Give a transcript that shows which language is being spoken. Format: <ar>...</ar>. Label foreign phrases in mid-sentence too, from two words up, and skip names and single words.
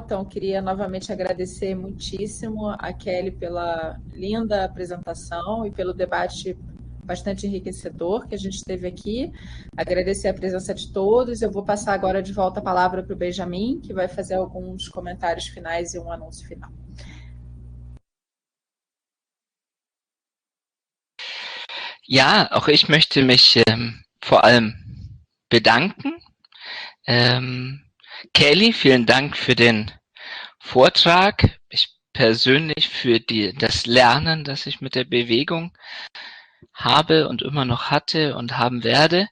<pt>Então, eu queria novamente agradecer muitíssimo a Kelly pela linda apresentação e pelo debate bastante enriquecedor que a gente teve aqui. Agradecer a presença de todos. Eu vou passar agora de volta a palavra para o Benjamin, que vai fazer alguns comentários finais e um anúncio final.</pt> <de>Ja, auch ich möchte mich vor allem bedanken. Kelly, vielen Dank für den Vortrag. Ich persönlich für das Lernen, das ich mit der Bewegung habe und immer noch hatte und haben werde.</de>